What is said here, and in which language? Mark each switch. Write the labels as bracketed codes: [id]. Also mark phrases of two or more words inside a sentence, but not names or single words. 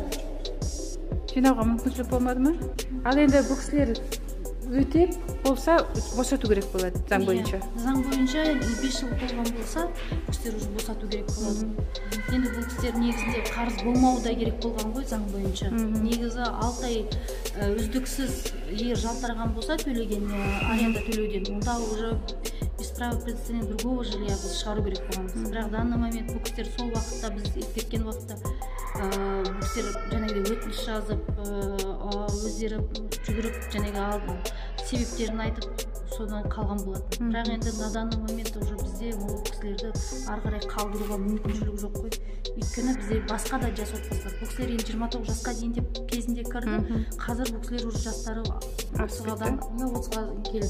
[kk] Жинауға мүмкіншілік болмады ма? Ал енді бұл кісілер өтеп болса босату керек болады заң бойынша. Заң бойынша 5 жыл болған болса бұл кісілер уже босату керек болады. Енді бұл кісілер негізінде қарыз болмауы да керек болған ғой заң бойынша. Негізі 6 ай үздіксіз егер жалтарған болса төлеген аренда төлеуден, онда [ru] уже без права предоставления другого жилья [kk] біз шығару керек болғанбыз. Бірақ [ru] данный момент [kk] бұл кісілер сол уақытта біз кеткен уақытта бұл кісілер жаңағыдай өтініш жазып, өздері жүгіріп жаңағы себептерін айтып содан қалған болатын. Бірақ енді [ru] на данный момент уже [kk] бізде ол кісілерді ары қарай қалдыруға мүмкіншілік жоқ қой. Өйткені бізде басқа да жас отбасылар. Бұл кісілер енді 29 жасқа дейін деп кезінде кірді. Қазір бұл кісілер уже жастары 30-ға келді.